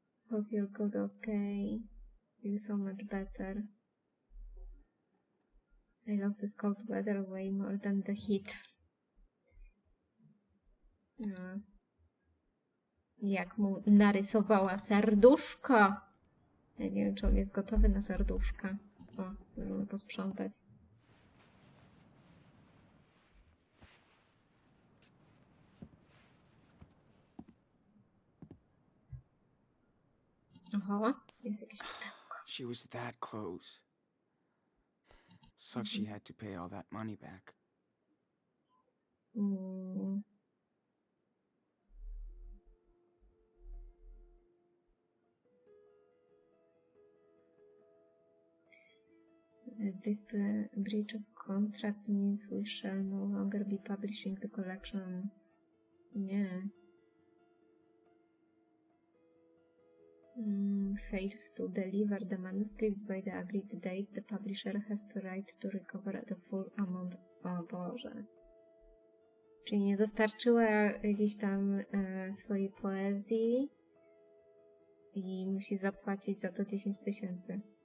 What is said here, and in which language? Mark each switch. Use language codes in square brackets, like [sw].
[en] Hope you'll go okay. Feel so much better. I love this cold weather way more than the heat. [pl] No. Jak mu narysowała serduszko. Ja nie wiem, czy on jest gotowy na serduszka. O, możemy posprzątać. Oho, jest jakieś pudełko. [en] She was that close. Sucks she had to pay all that money back. Mm. This breach of contract means we shall no longer be publishing the collection. [pl] Nie. [en] Fails to deliver the manuscript by the agreed date, the publisher has to write to recover the full amount. [pl] O Boże. Czyli nie dostarczyła jakiejś tam swojej poezji i musi zapłacić za to 10 000.